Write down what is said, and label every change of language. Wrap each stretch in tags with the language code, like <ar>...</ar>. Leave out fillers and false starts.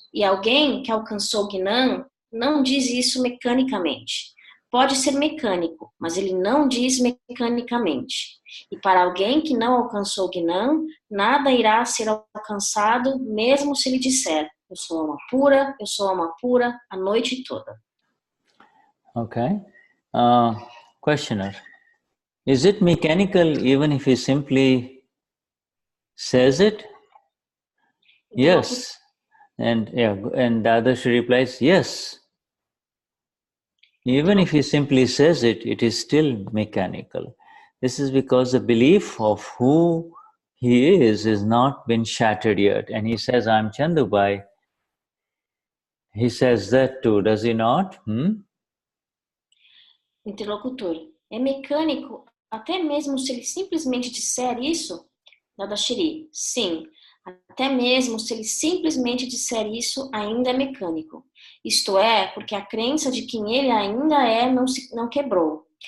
<pt>E alguém que alcançou Gnan não diz isso mecanicamente. Pode ser mecânico, mas ele não diz mecanicamente. E para alguém que não alcançou Gnan, nada irá ser alcançado, mesmo se ele disser, eu sou alma pura, a noite toda.</pt> <en>Okay. Questioner, is it mechanical even if he simply says it? Yes. And Dadashri replies, yes. Even if he simply says it, it is still mechanical. This is because the belief of who he is has not been shattered yet. And he says, I'm Chandubhai. He says that too, does he not?</en> <pt>Interlocutor. É mecânico até mesmo se ele simplesmente disser isso? Dadashri. Sim. Até mesmo se ele simplesmente disser isso, ainda é mecânico. Isto é, porque a crença de quem ele ainda é não quebrou.</pt>